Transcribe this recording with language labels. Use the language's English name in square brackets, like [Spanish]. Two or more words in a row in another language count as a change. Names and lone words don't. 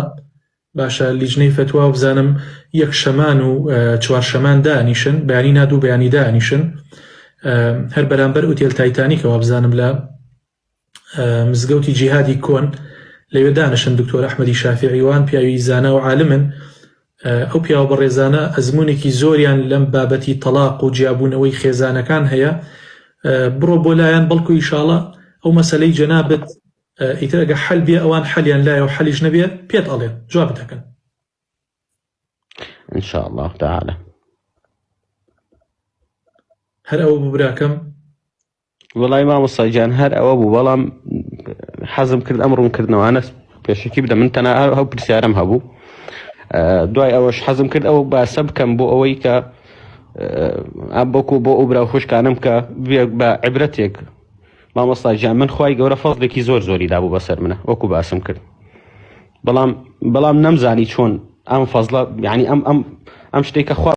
[Central Kurdish] باشە لیژنەی فتووا و بزانم 1 شەمان و 4 شەمان دانیشن، بەیانی نادوو بەیانی دانیشن هەر بەرامبەر ئوتێل تایتانیکەوە بزانم لە مزگەوتی جیهادی کۆن لەوێ دانیشن دکتۆر ئەحمەدی شافعیوان پیاوی زانە و عالمن. ئەو پیاوە بەڕێزانە ئەزمونێکی زۆریان لەم بابەتی تەلاق و جیابوونەوەی خێزانەکان هەیە. بڕۆ بۆ لایەن بەڵکو ئیشاڵە ئەو مەسەلەی جەنابەت ئیتر ئەگە حەل بێ ئەوان حەلیان لایە و حەلیش نەبێ پێت ئەڵێن جواب دەکەن [Arabic] ان شاء الله تعالى. [Central Kurdish] هەر ئەوە بوو براکەم. وەڵای مامۆستا گیان هەر ئەوە بوو بەڵام حەزم کرد ئەم ڕوونکردنەوانە پێشکی بدە من تەنها هەو پرسیارم هەبوو. دوای ئەوەش حەزم کرد ئەوە باسە بکەم بۆ ئەوەی کە بۆکو بۆ ئەو برا خوشکانم کە بە عیبرەتێک مامۆستا گیان من خوای گەورە فەزڵێکی زۆری دابوو بەسەر منە وەکو باسم کرد بەڵام نەمزانی چۆن ئەم فەزڵە یعنی ئەم شتێکە